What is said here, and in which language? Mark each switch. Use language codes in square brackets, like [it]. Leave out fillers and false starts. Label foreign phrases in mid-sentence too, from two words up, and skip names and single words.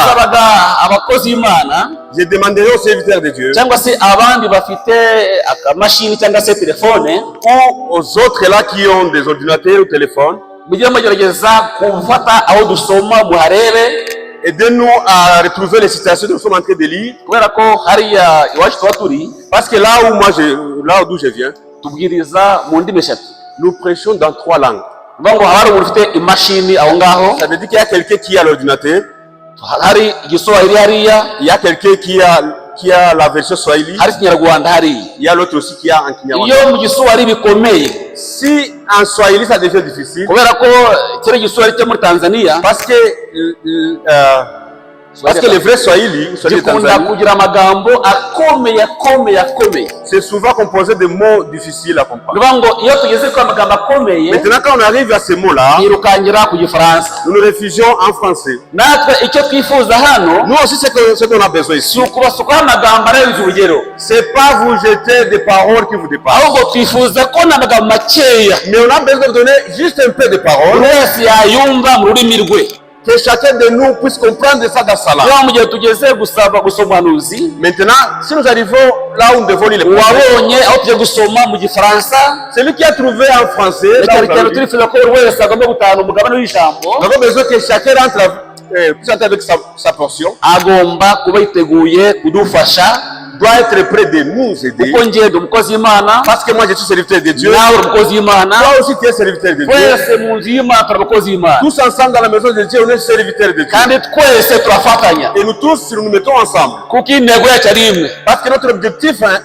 [rw] Wasabaga abakozi b'Imana [fr] Je demanderai aux serviteurs de Dieu [rw] cyangwa se abandi bafite akamashini cyangwa se telefone, [fr] ou aux autres là qui ont des ordinateurs ou téléphones, [rw] mujye mugerageza gufata aho dusoma muharebe, [fr] aidez-nous à retrouver les citations que nous sommes en train de lire. [rw] kubera ko hariya iwacu tuba turi [fr] Parce que là d'où je viens, [rw] tubwiriza mu ndimi eshatu. [fr] nous prêchons dans 3 langues. [rw] Bivuga ngo hari umuntu ufite imashini aho ngaho, [fr] Ça veut dire qu'il y a quelqu'un qui a l'ordinateur, [rw] hari igiswahili hariya, [fr] il y a quelqu'un qui a la version Swahili, [rw] hari ikinyarwanda hariya. [fr] il y a l'autre aussi qui a en Kinyarwanda. [rw] Iyo mu giswahili bikomeye, [fr] Si en Swahili ça devient difficile, [rw] kubera ko kiri igiswahili cyo muri Tanzania [fr] parce que le vrai Swahili [rw] gikunda Tanzanie, kugira amagambo akomeye, [fr] c'est souvent composé de mots difficiles à comprendre. [rw] bivuga ngo iyo tugeze ku magambo akomeye [fr] Maintenant, quand on arrive à ces mots-là, [rw] yirukangira ku gifaransa. [fr] nous nous réfugions en français. [rw] Natwe icyo twifuza hano [fr] Nous aussi, ce qu'on a besoin [rw] si [fr] ici, [rw] ukubasukaho amagambo arenze urugero, [fr] c'est pas vous jeter des paroles qui vous dépassent. [rw] ahubwo twifuza ko n'amagambo makeya [fr] Mais on a besoin de donner juste un peu de [rw] buri [fr] paroles, [rw] wese yayumva mu rurimi rwe. [fr] que chacun de nous puisse comprendre ça dans sa langue. [rw] Niba mu gihe tugeze gusoma ubuhanuzi, [fr] Maintenant, si nous arrivons là où nous devons lire les prophètes, [rw] wabonye aho tugiye gusoma mu gifaransa, [fr] celui qui a trouvé en français, là où [rw] reka [fr] nous allons lire, [rw] turifuza ko buri wese agomba gutahana umugabane w'ijambo, [fr] nous avons besoin que chacun puisse entrer avec sa portion, [rw] agomba kuba yiteguye kudufasha [fr] doit être près de nous aider. Parce que moi je suis serviteur de Dieu. Toi aussi tu es serviteur de Dieu. Tous ensemble dans la maison de Dieu, on est serviteurs de Dieu. Et nous tous, nous mettons ensemble. Parce que notre objectif est